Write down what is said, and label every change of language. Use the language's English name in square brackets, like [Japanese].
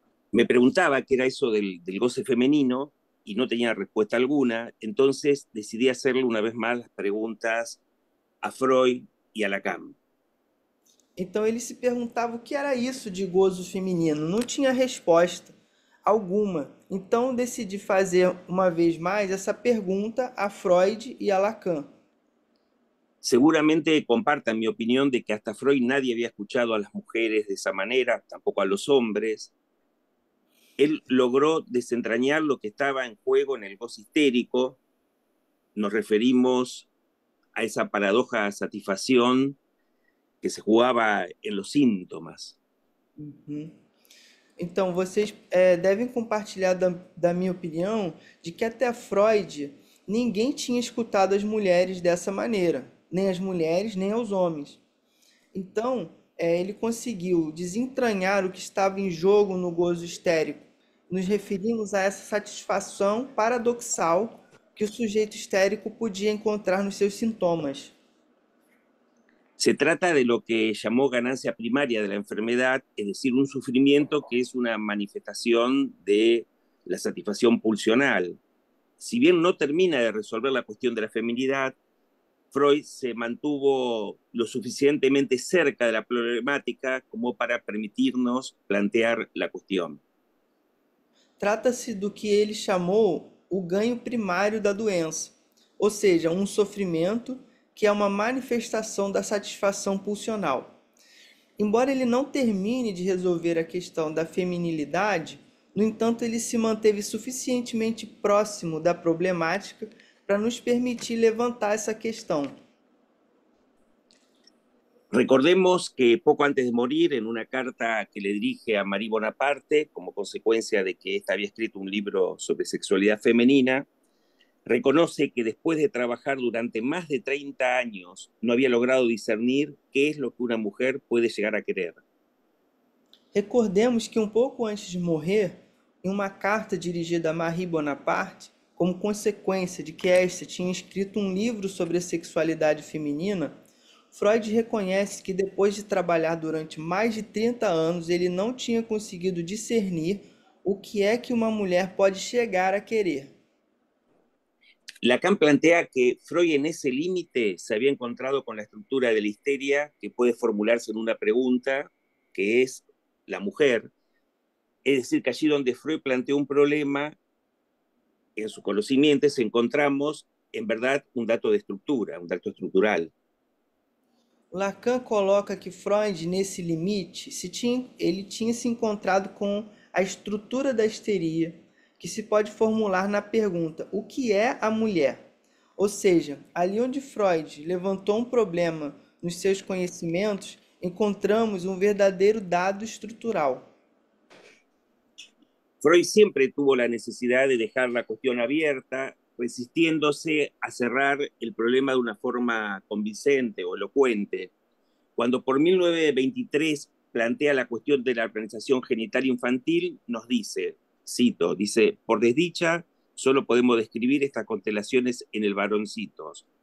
[Spanish] Me preguntaba qué era eso del goce femenino y no tenía respuesta alguna, entonces decidí hacerle una vez más las preguntas a Freud y a Lacan. [Portuguese] Então ele se perguntava o que era isso de gozo feminino, não tinha resposta alguma. Então decidi fazer uma vez mais essa pergunta a Freud e a Lacan. [Spanish] Seguramente compartan mi opinión de que hasta Freud nadie había escuchado a las mujeres de esa manera, tampoco a los hombres. Él logró desentrañar lo que estaba en juego en el goce histérico. Nos referimos a esa paradoja satisfacción que se jugaba en los síntomas. Uhum. [Portuguese] Então, vocês devem compartilhar da minha opinião de que até Freud ninguém tinha escutado as mulheres dessa maneira, nem as mulheres, nem os homens. Então, ele conseguiu desentranhar o que estava em jogo no gozo histérico. Nos referimos a essa satisfação paradoxal que o sujeito histérico podia encontrar nos seus sintomas. [Spanish] Se trata de lo que llamó ganancia primaria de la enfermedad, es decir, un sufrimiento que es una manifestación de la satisfacción pulsional. Si bien no termina de resolver la cuestión de la feminidad, Freud se mantuvo lo suficientemente cerca de la problemática como para permitirnos plantear la cuestión. [Portuguese] Trata-se do que ele chamou o ganho primário da doença, ou seja, um sofrimento que é uma manifestação da satisfação pulsional. Embora ele não termine de resolver a questão da feminilidade, no entanto, ele se manteve suficientemente próximo da problemática para nos permitir levantar essa questão. [Spanish] Recordemos que poco antes de morir, en una carta que le dirige a Marie Bonaparte, como consecuencia de que ésta había escrito un libro sobre sexualidad femenina, reconoce que después de trabajar durante más de 30 años no había logrado discernir qué es lo que una mujer puede llegar a querer. [Portuguese] Recordemos que um pouco antes de morrer, em uma carta dirigida a Marie Bonaparte, como consequência de que esta tinha escrito um livro sobre a sexualidade feminina, Freud reconhece que depois de trabalhar durante mais de 30 anos, ele não tinha conseguido discernir o que é que uma mulher pode chegar a querer. [Spanish] Lacan plantea que Freud en ese límite se había encontrado con la estructura de la histeria que puede formularse en una pregunta, que es la mujer. Es decir, que allí donde Freud planteó un problema, en sus conocimientos encontramos, en verdad, un dato de estructura, un dato estructural. [Portuguese] Lacan coloca que Freud, nesse limite, ele tinha se encontrado com a estrutura da histeria, que se pode formular na pergunta: o que é a mulher? Ou seja, ali onde Freud levantou um problema nos seus conhecimentos, encontramos um verdadeiro dado estrutural. [Spanish] Freud siempre tuvo la necesidad de dejar la cuestión abierta, resistiéndose a cerrar el problema de una forma convincente o elocuente. Cuando por 1923 plantea la cuestión de la organización genital infantil, nos dice, cito, dice, por desdicha, solo podemos describir estas constelaciones en el varoncitos.